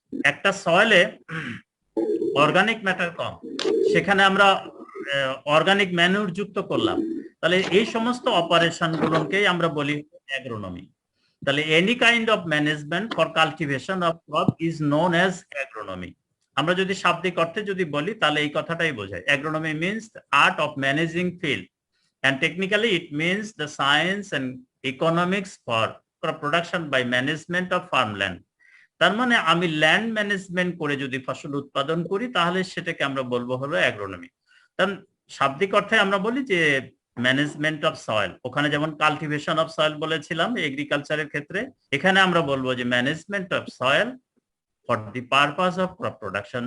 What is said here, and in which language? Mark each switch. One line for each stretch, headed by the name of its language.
Bangla: একটা সয়েলে organic matter কম, সেখানে আমরা অর্গানিক ম্যানুর যুক্ত করলাম। তাহলে এই সমস্ত অপারেশন গুলোকেই আমরা বলি অ্যাগ্রোনমি।
English: তাহলে any kind of management for cultivation of crop is known as agronomy.
Bangla: আমরা যদি শাব্দিক অর্থে যদি বলি তাহলে এই কথাটাই বোঝায়।
English: Agronomy means art of managing field, and technically it means the science and economics for crop production by management of farmland.
Bangla: তার মানে আমি ল্যান্ড ম্যানেজমেন্ট করে যদি ফসল উৎপাদন করি তাহলে সেটাকে আমরা বলবো হলো অ্যাগ্রোনমি। কারণ শাব্দিক অর্থে আমরা বলি যে
English: management of soil,
Bangla: ওখানে যেমন
English: cultivation of soil
Bangla: বলেছিলাম এগ্রিকালচারের ক্ষেত্রে, এখানে আমরা বলবো যে
English: Management of soil for the purpose of crop production.